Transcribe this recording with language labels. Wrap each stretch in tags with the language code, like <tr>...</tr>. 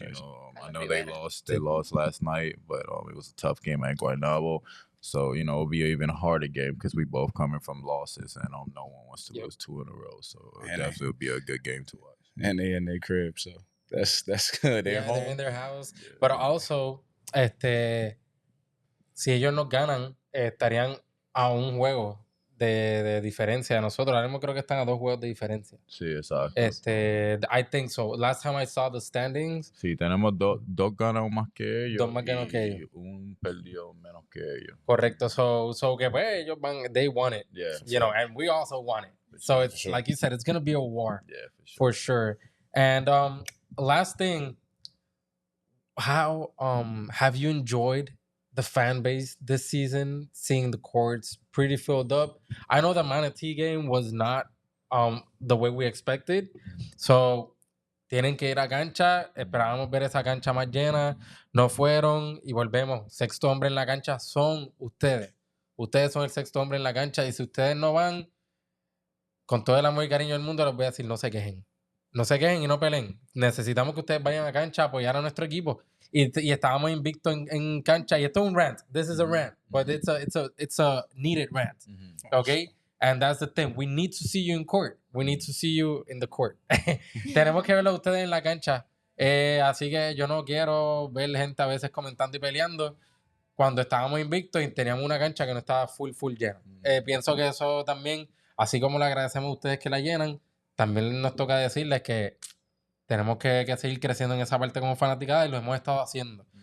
<en>You know, I know they lost last night, but it was a tough game at Guaynabo. So, you know, it'll be an even harder game because we both coming from losses, and no one wants to lose 2 in a row. So it definitely will be a good game to watch. And they in their crib, so that's good. They're home. They're in their house. Yeah. But also,</en> <es>si ellos nos ganan, estarían a un juego de diferencia de nosotros. Ahora mismo creo que están a 2 juegos de diferencia. Sí, exacto.</es> <en>I think so. Last time I saw the standings,</en> <es>Sí, tenemos dos ganados más que ellos. 2 más ganados que ellos. Y un perdido menos que ellos. Correcto. So que pues ellos</es> <en>they won it. Yeah. You know, and we also won it. So it's sure. like you said, it's gonna be a war. Yeah, For sure. And last thing, how have you enjoyed the fan base this season? Seeing the courts pretty filled up. I know the Manatee game was not the way we expected.</en> <es>So tienen que ir a cancha. Esperábamos ver esa cancha más llena. No fueron y volvemos. Sexto hombre en la cancha son ustedes. Ustedes son el sexto hombre en la cancha. Y si ustedes no van, con todo el amor y cariño del mundo, les voy a decir, no se quejen. No se quejen y no peleen. Necesitamos que ustedes vayan a cancha a apoyar a nuestro equipo. Y estábamos invictos en cancha. Y esto es un rant.</es> <en>This is a rant. But it's a needed rant. Okay? And that's the thing. We need to see you in court. We need to see you in the court.</en> <es>Tenemos que verlo a ustedes en la cancha. Así que yo no quiero ver gente a veces comentando y peleando cuando estábamos invictos y teníamos una cancha que no estaba full llena. Pienso que eso también, así como le agradecemos a ustedes que la llenan, también nos toca decirles que tenemos que seguir creciendo en esa parte como fanaticada y lo hemos estado haciendo.</es>